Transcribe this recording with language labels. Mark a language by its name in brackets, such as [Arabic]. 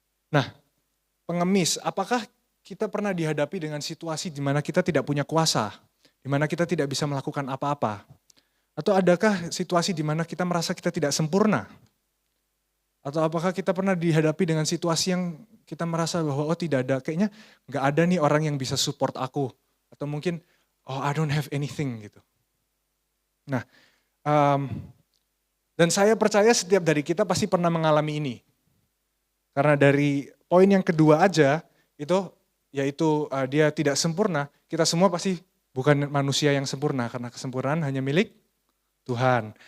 [Indonesian] Nah, pengemis, apakah kita pernah dihadapi dengan situasi di mana kita tidak punya kuasa, di mana kita tidak bisa melakukan apa-apa? Atau adakah situasi di mana kita merasa kita tidak sempurna? Atau apakah kita pernah dihadapi dengan situasi yang kita merasa bahwa tidak ada, kayaknya nggak ada nih orang yang bisa support aku. Atau mungkin, [English] I don't have anything [Indonesian] gitu. Nah, dan saya percaya setiap dari kita pasti pernah mengalami ini. Karena dari poin yang kedua aja, yaitu dia tidak sempurna, kita semua pasti bukan manusia yang sempurna, karena kesempurnaan hanya milik Tuhan.